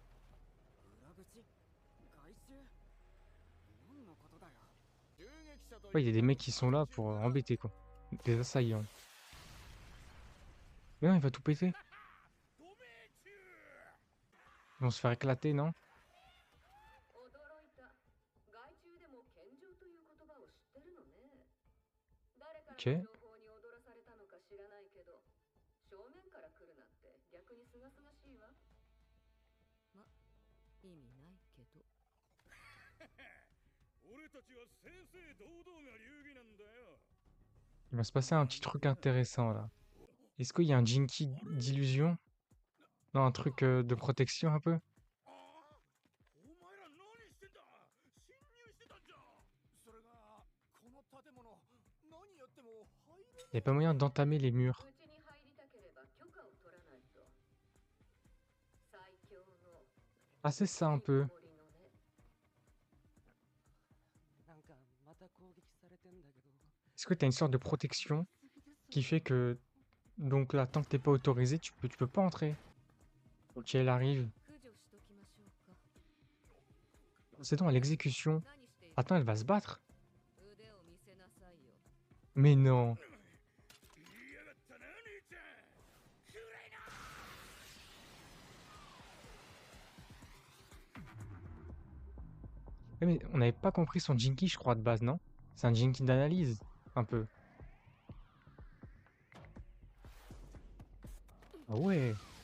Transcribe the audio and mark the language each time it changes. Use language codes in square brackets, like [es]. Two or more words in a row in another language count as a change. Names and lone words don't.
[fr] Ouais, il y a des mecs qui sont là pour embêter, quoi. Des assaillants. Mais non, il va tout péter. Ils vont se faire éclater, non? [ja] 驚いた。外虫でも拳銃という言葉を知ってるのね。誰からの [fr] Ok. [ja] 情報に踊らされたのか知らないけど、正面から来るなんて逆にすがすがしいわ。ま、意味ないけど。俺たちは正々堂々が流儀なんだよ。 [fr] Il va se passer un petit truc intéressant là. Est-ce qu'il y a un Jinky d'illusion? Non, un truc de protection un peu? [ja] ああ、お前ら何してんだ。侵入してたんじゃ。それがこの建物何やっても入れ [fr] Il n'y a pas moyen d'entamer les murs. [ja] うちに入りたければ許可を取らないと。最強の [fr] Ah, c'est ça un peu. [ja] 森のね。なんかまた攻撃されてんだけど。 [fr] Est-ce que tu as une sorte de protection qui fait que, donc là, tant que t'es pas autorisé, tu peux pas entrer. Ok, elle arrive. [ja] 駆除しときましょうか。 [fr] C'est donc à l'exécution. [ja] 何している [fr] Attends, elle va se battre? [ja] 腕を見せなさいよ。 [fr] Mais non. [ja] 言いやがったな兄ちゃん。くれな。 [fr] Mais on n'avait pas compris son Jinky, je crois, de base, non? C'est un Jinky d'analyse, un peu. Ah ouais.